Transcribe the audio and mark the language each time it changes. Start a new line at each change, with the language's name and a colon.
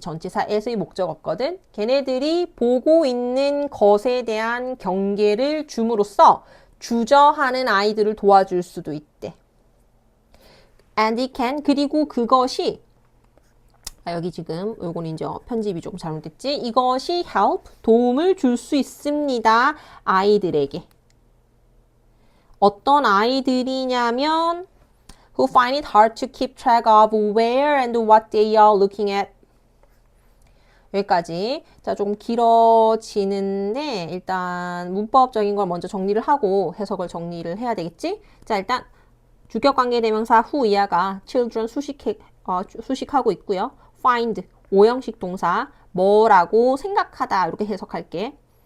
Korean: 전치사 at의 목적 없거든. 걔네들이 보고 있는 것에 대한 경계를 줌으로써 주저하는 아이들을 도와줄 수도 있대.
English: And it can,
Korean: 그리고 그것이 여기 지금 요건 이제 편집이 조금 잘못됐지. 이것이 help, 도움을 줄 수 있습니다. 아이들에게. 어떤 아이들이냐면
English: who find it hard to keep track of where and what they are looking at.
Korean: 여기까지. 자, 조금 길어지는데 일단 문법적인 걸 먼저 정리를 하고 해석을 정리를 해야 되겠지? 자, 일단 주격관계대명사 who 이하가 children 수식하고 있고요. find, 오형식 동사, 뭐라고 생각하다 이렇게 해석할게.